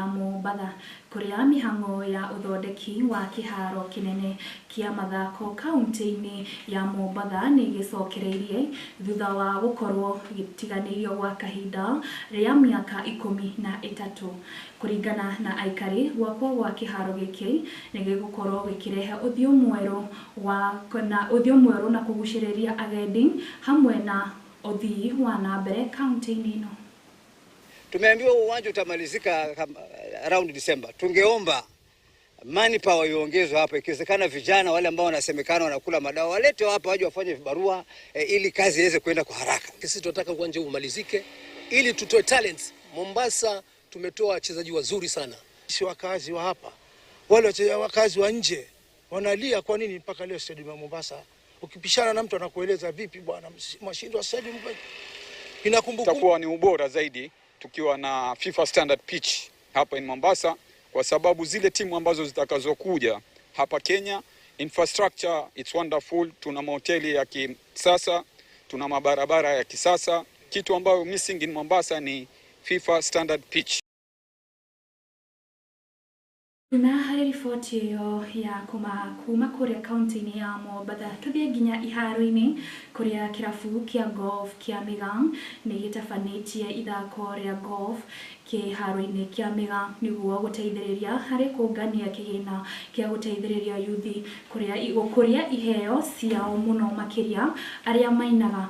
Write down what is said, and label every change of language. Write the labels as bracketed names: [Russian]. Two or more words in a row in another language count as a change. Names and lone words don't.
[Kikuyu] Mombatha kũrĩa mĩhang'o ya ũthondeki wa kĩharo kĩnene kĩa mathako kaunti-inĩ ya Mombatha nĩ gĩcokereirie thutha wa gũkorwo gĩtiganĩirio gwa kahinda rĩa mĩaka 13. Kũringana na aikari, gwakwo gwa kĩharo gĩkĩ nĩ gĩgũkorwo gĩkĩrehe ũthiũ mwerũ na kũgucĩrĩria agendi hamwe na odhi wana mbere kaunti-inĩ ĩno. [Swahili] Tumeambiwa uwanja utamalizika [English] around December. [Swahili] Tungeomba manpower iongezwe hapa, ikiwezekana vijana wale ambao wanasemekana wanakula madawa walete hapa waje wafanye vibarua ili kazi iweze kwenda kwa haraka. Sisi tunataka uwanja umalizike ili tutoe talents. Mombasa tumetoa wachezaji wazuri sana. Sisi wakazi wa hapa, wale wakazi wa nje wanalia kwa nini mpaka leo stadium ya Mombasa ukipishana na mtu anakueleza vipi bwana mashindo wa stadium inakumbuka. Itakuwa ni ubora zaidi tukiwa na [English] FIFA standard pitch [Swahili] hapa [English] in Mombasa, [Swahili] kwa sababu zile timu ambazo zitakazokuja hapa Kenya, [English] infrastructure it's wonderful. [Swahili] Tuna mahoteli ya kisasa, tuna mabarabara ya kisasa. Kitu ambayo [English] missing in Mombasa [Swahili] ni FIFA standard pitch. [Kikuyu] Na harĩ riboti ĩyo ya kuma kũrĩa kaunti-inĩ ya Mombatha tuthiĩ nginya iharo-inĩ kũrĩa kĩrabu kĩa golf kĩa Migang nĩ gĩtabanĩtie ithako rĩa golf kĩharo-inĩ kĩa Migang nĩguo gũteithĩrĩria harĩ kũngania kĩgĩna kĩa gũteithĩrĩria yuthi kũrĩa iheo ciao mũno makĩria arĩa mainaga.